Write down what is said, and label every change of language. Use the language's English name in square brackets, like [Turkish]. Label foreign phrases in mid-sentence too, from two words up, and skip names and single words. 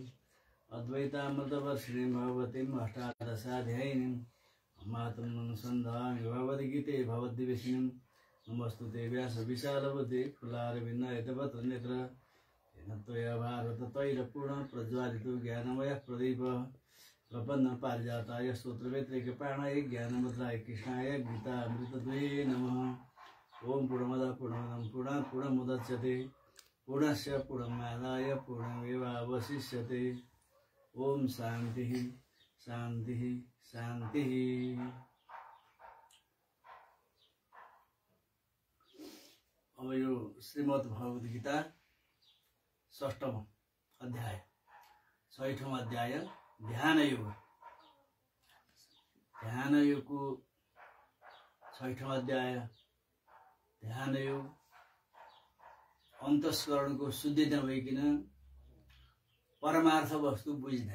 [Sanskrit] अद्वैतामृतवर्षिणीं भगवतीम् अष्टादशाध्यायिनीं मातुमनुसन्धामि भगवद्गीते भवद्दिवेशिनीं नमस्तुते व्यासविशालबुद्धे फुल्लारविन्दयतपत्रनेत्र येन त्वया भारत तैलपूर्ण प्रज्वालितो ज्ञानमयः प्रदीपः प्रपन्नपारिजाताय स्तोत्रवेत्रैकपाणाय ज्ञानमुद्राय कृष्णाय गीतामृतद्वये नमः। ओम पूर्णमदः पूर्णमिदं पूर्णात् पूर्णमुदच्यते पूर्णस्य पूर्णमादाय पूर्णमेवावशिष्यते। ओम शान्तिः शान्तिः शान्तिः। [Nepali] अब यो श्रीमद् भगवद गीता 6औं अध्याय 6औं अध्याय ध्यान योग। ध्यान योग को 6औं अध्याय ध्यान योग अंतस्करण को शुद्धि नभइकन परमार्थ वस्तु बुझ्दैन।